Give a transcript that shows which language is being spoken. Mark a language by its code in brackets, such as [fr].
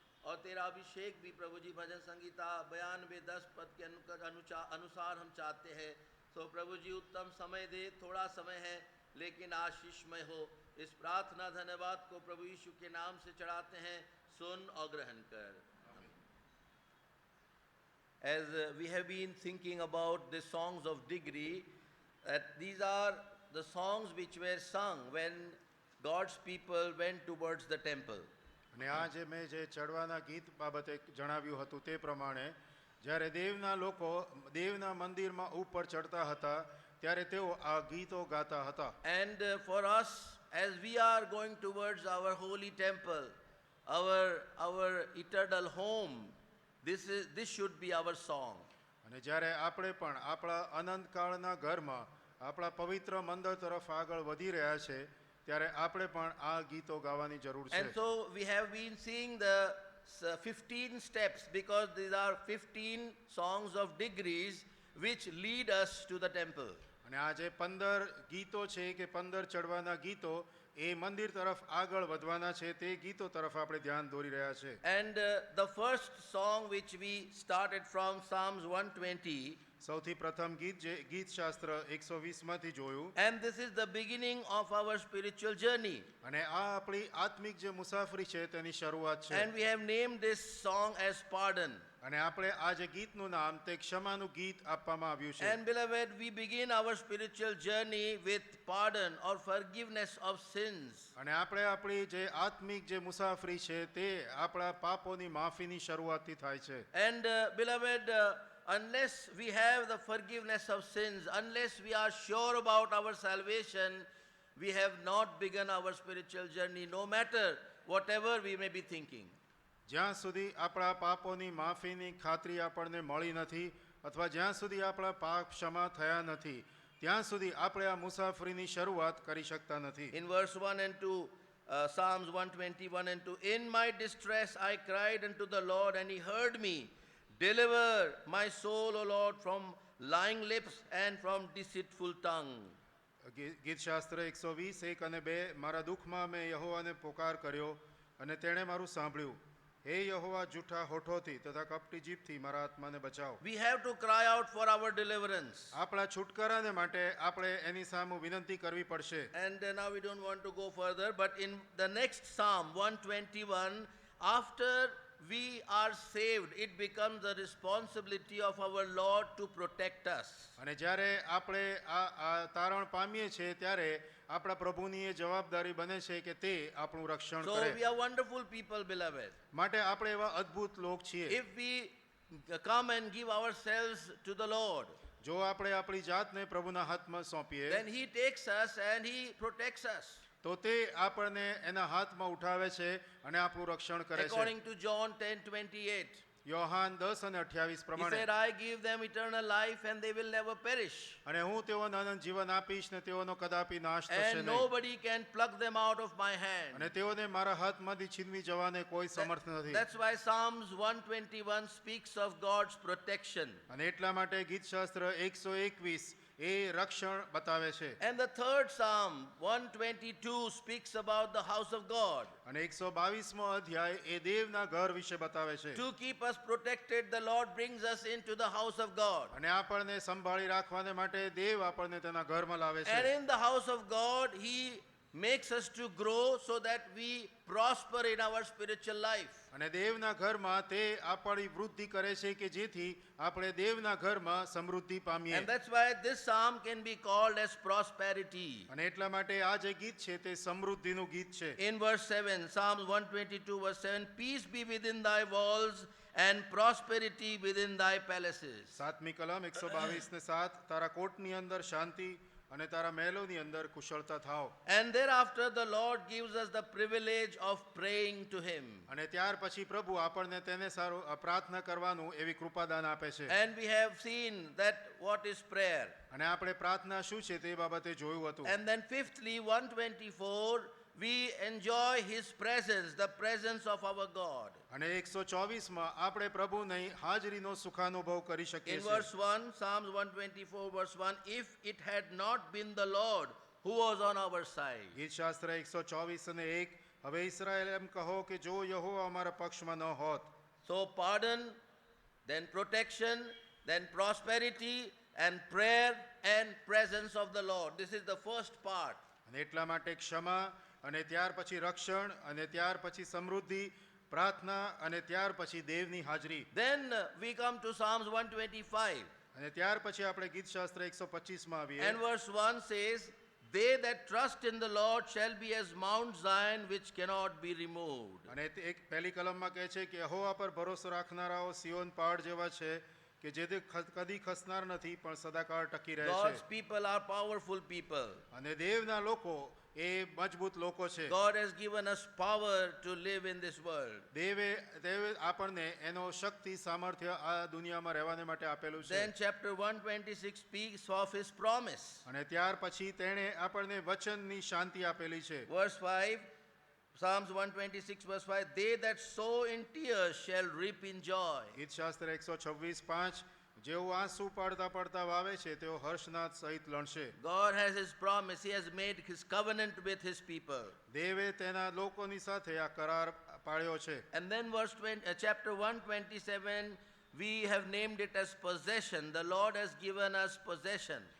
[hi] और तेरा अभिषेक भी प्रभु जी भजन संगीता 92:10 पद के अनुसार हम चाहते हैं. तो प्रभु जी उत्तम समय दे, थोड़ा समय है लेकिन आशीषमय हो. इस प्रार्थना धन्यवाद को प्रभु यीशु के नाम से चढ़ाते हैं. सुन और ग्रहण कर. [en] As we have been thinking about the songs of degree, that these are the songs which were sung when God's people went towards the temple. [gu] અને આ જે મેં જે ચડવાના ગીત બાબતે જણાવ્યું હતું તે પ્રમાણે જ્યારે દેવના લોકો દેવના મંદિરમાં ઉપર ચડતા હતા ત્યારે તેઓ આ ગીતો ગાતા હતા. [en] And for us, as we are going towards our holy temple, our eternal home, this should be our song. [gu] અને જ્યારે આપણે પણ આપણા અનંતકાળના ઘરમાં આપણા પવિત્ર મંદિર તરફ આગળ વધી રહ્યા છે ત્યારે આપણે પણ આ ગીતો ગાવાની જરૂર છે. [en] And so we have been seeing the 15 steps, because these are 15 songs of degrees which lead us to the temple. [gu] અને આ જે 15 ગીતો છે કે 15 ચડવાના ગીતો એ મંદિર તરફ આગળ વધવાના છે તે ગીતો તરફ આપણે ધ્યાન દોરી રહ્યા છે. [en] And the first song which we started from Psalms 120, [gu] સૌથી પ્રથમ ગીત જે ગીતશાસ્ત્ર 120 માંથી જોયું. [en] and this is the beginning of our spiritual journey. [gu] અને આ આપણી આત્મિક જે મુસાફરી છે તેની શરૂઆત છે. [en] And we have named this song as Pardon. [gu] અને આપણે આ જે ગીતનું નામ તે ક્ષમાનું ગીત આપવામાં આવ્યું છે. [en] And beloved, we begin our spiritual journey with pardon or forgiveness of sins. [gu] અને આપણે આપણી જે આત્મિક જે મુસાફરી છે તે આપણા પાપોની માફીની શરૂઆતથી થાય છે. [en] And beloved, unless we have the forgiveness of sins, unless we are sure about our salvation, we have not begun our spiritual journey, no matter whatever we may be thinking. [gu] જ્યાં સુધી આપણા પાપોની માફીની ખાતરી આપણને મળી નથી અથવા જ્યાં સુધી આપણા પાપ ક્ષમા થયા નથી ત્યાં સુધી આપણે આ મુસાફરીની શરૂઆત કરી શકતા નથી. [en] In verse 1 and 2, Psalms 121 and 2, in my distress I cried unto the Lord, and he heard me. Deliver my soul, O Lord, from lying lips and from deceitful tongue. [gu] ગીતશાસ્ત્ર 120, 1 અને 2, મારા દુઃખમાં મેં યહોવાને પોકાર કર્યો અને તેણે મારું સાંભળ્યું. હે યહોવા, જૂઠા હોઠોથી તથા કપટી જીભથી મારા આત્માને બચાવો. [en] We have to cry out for our deliverance. [gu] આપણા છુટકારાને માટે આપણે એની સામે વિનંતી કરવી પડશે. [en] And now we don't want to go further, but in the next Psalm 121, after we are saved, it becomes the responsibility of our Lord to protect us. [gu] અને જ્યારે આપણે આ તારણ પામીએ છીએ ત્યારે આપણા પ્રભુની એ જવાબદારી બને છે કે તે આપણું રક્ષણ [en] So [gu] કરે. [en] we are wonderful people, beloved. [gu] માટે આપણે એવા અદ્ભુત લોક છીએ. [en] If we come and give ourselves to the Lord, [gu] જો આપણે આપણી જાતને પ્રભુના હાથમાં સોંપીએ [en] then he takes us and he protects us. [gu] તો તે આપણને એના હાથમાં ઉઠાવે છે અને આપણું રક્ષણ કરે છે. [en] According to John 10:28, [gu] યોહાન 10 અને 28 [en] he [gu] પ્રમાણે [en] said, I give them eternal life and they will never perish. [gu] અને હું તેઓને અનંત જીવન આપીશ ને તેઓનો કદાપી નાશ થશે [en] And [gu] નહીં [en] nobody can pluck them out of my hand. [gu] અને તેઓને મારા હાથમાંથી છીનવી જવાને કોઈ સમર્થ નથી. [en] That's why Psalms 121 speaks of God's protection. [gu] અને એટલા માટે ગીતશાસ્ત્ર 121 એ રક્ષણ બતાવે છે. [en] And the third Psalm 122 speaks about the house of God. [gu] અને 122મો અધ્યાય એ દેવના ઘર વિશે બતાવે છે. [en] To keep us protected, the Lord brings us into the house of God. [gu] અને આપણને સંભાળી રાખવાને માટે દેવ આપણને તેના ઘરમાં લાવે [en] And [gu] છે. [en] in the house of God, he makes us to grow so that we prosper in our spiritual life. [gu] અને દેવના ઘરમાં તે આપણી વૃદ્ધિ કરે છે કે જેથી આપણે દેવના ઘરમાં સમૃદ્ધિ પામીએ. [en] And that's why this psalm can be called as prosperity. [gu] અને એટલા માટે આ જે ગીત છે તે સમૃદ્ધિનું ગીત છે. [en] In verse 7, Psalms 122 verse 7, peace be within thy walls and prosperity within thy palaces. [gu] 7મી કલમ 122 ને 7, તારા કોટની અંદર શાંતિ અને તારા મહેલોની અંદર કુશળતા થાઓ. [en] And thereafter the Lord gives us the privilege of praying to him. [gu] અને ત્યાર પછી પ્રભુ આપણને તેને સારું પ્રાર્થના કરવાનું એવી કૃપાદાન આપે છે. [en] And we have seen that what is prayer. [gu] અને આપણે પ્રાર્થના શું છે તે બાબતે જોયું હતું. [en] And then fifthly, 124, we enjoy his presence, the presence of our God. [gu] અને 124માં આપણે પ્રભુની હાજરીનો સુખાનુભવ કરી શકીએ [en] In [gu] છીએ. [en] verse 1, Psalms 124 verse 1, if it had not been the Lord who was on our side. [gu] ગીતશાસ્ત્ર 124 અને 1, હવે ઇસ્રાએલ એમ કહો કે જો યહોવા અમારા પક્ષમાં ન હોત. [en] So pardon, then protection, then prosperity, and prayer and presence of the Lord. This is the first part. [gu] અને એટલા માટે ક્ષમા અને ત્યાર પછી રક્ષણ અને ત્યાર પછી સમૃદ્ધિ, પ્રાર્થના અને ત્યાર પછી દેવની હાજરી. [en] Then we come to Psalms 125. [gu] અને ત્યાર પછી આપણે ગીતશાસ્ત્ર 125માં આવીએ. [en] And verse 1 says, they that trust in the Lord shall be as Mount Zion which cannot be removed. [gu] અને એક પહેલી કલમમાં કહે છે કે યહોવા પર ભરોસો રાખનારાઓ સિયોન પહાડ જેવા છે કે જે કદી ખસનાર નથી પણ સદાકાળ ટકી રહે [en] God's [gu] છે. [en] people are powerful people. [gu] અને દેવના લોકો એ મજબૂત લોકો છે. [en] God has given us power to live in this world. [gu] દેવે આપણને એનો શક્તિ સામર્થ્ય આ દુનિયામાં રહેવાને માટે આપેલું છે. [en] Then chapter 126 speaks of his promise. [gu] અને ત્યાર પછી તેણે આપણને વચનની શાંતિ આપેલી છે. [en] Verse 5, Psalms 126 verse 5, they that sow in tears shall reap in joy. [gu] ગીતશાસ્ત્ર 126:5, જેઓ આંસુ પાડતા પાડતા વાવે છે તેઓ હર્ષનાદ સહિત લણશે. [en] God has his promise. He has made his covenant with his people. [gu] દેવે તેના લોકોની સાથે આ કરાર પાળ્યો છે. [en] And then verse 20, chapter 127, we have named it as possession. The Lord has given us possession.